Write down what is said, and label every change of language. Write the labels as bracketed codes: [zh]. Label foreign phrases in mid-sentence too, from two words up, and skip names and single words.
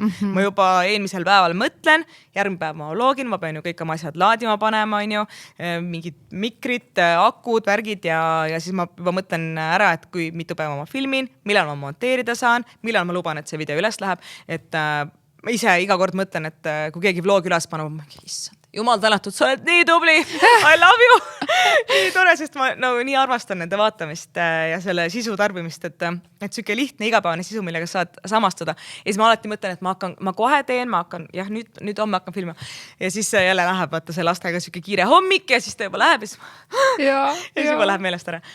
[et] Ma juba eelmisel päeval mõtlen, järgmine päev ma vlogin, ma pean ju kõik oma asjad laadima panema, on ju, mingid mikrid, akud, värgid ja siis ma juba mõtlen ära, et kui mitu päeva ma filmin, millal ma monteerida saan, millal ma luban, et see video üles läheb, et ma ise iga kord mõtlen, et kui keegi vlogi üles paneb, ma issand, jumal tänatud, sa oled nii tubli, [en] I love you. [et] Nii tore, sest ma nii armastan nende vaatamist ja selle sisu tarbimist, et siuke lihtne igapäevane sisu, millega saad samastuda. Ja siis ma alati mõtlen, et ma kohe teen, ma hakkan, jah, nüüd homme hakkan filmima. Ja siis jälle läheb, vaata see lastega siuke kiire hommik ja siis ta juba läheb ja siis juba läheb meelest ära.